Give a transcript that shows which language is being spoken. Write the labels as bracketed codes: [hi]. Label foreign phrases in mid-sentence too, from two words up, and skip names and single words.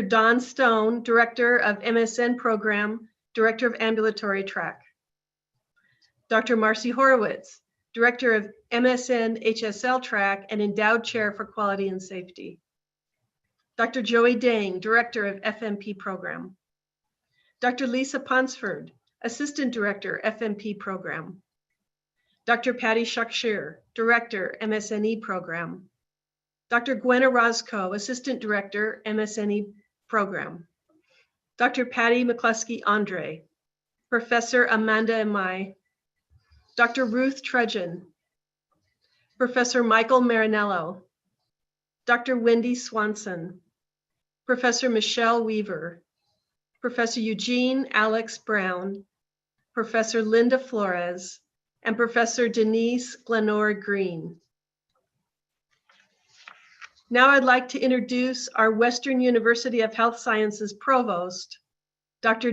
[en] Don Stone, Director of MSN Program, Director of Ambulatory Track. Dr. Marcy Horowitz, Director of MSN HSL Track and Endowed Chair for Quality and Safety. Dr. Joey Dang, Director of FNP Program. Dr. Lisa Ponsford, Assistant Director, FNP Program. Dr. Patty Shakshir, Director, MSNE Program. Dr. Gwenna Roscoe, Assistant Director, MSNE Program. Dr. Patty McCluskey Andre, Professor Amanda Amai, Dr. Ruth Trudgeon, Professor Michael Marinello, Dr. Wendy Swanson, Professor Michelle Weaver, Professor Eugene Alex Brown, Professor Linda Flores, and Professor Denise Glenora Green. Now I'd like to introduce our Western University of Health Sciences Provost, Dr.